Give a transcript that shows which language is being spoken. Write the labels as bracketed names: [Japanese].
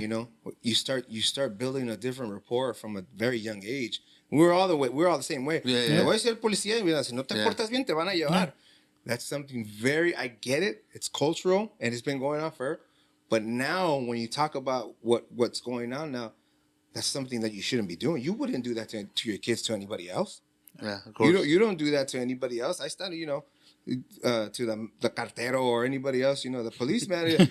[English] You know, you start building a different rapport from a very young age. We're all the same way. Yeah. [Spanish] Te voy a decir el policía, mira, si no te portas bien, te van a llevar. [English] That's something I get it. It's cultural and it's been going on forever. But now when you talk about what's going on now, that's something that you shouldn't be doing. You wouldn't do that to your kids, to anybody else. Yeah, of course. You don't do that to anybody else. I started, you know, to the cartero or anybody else, you know, the policeman.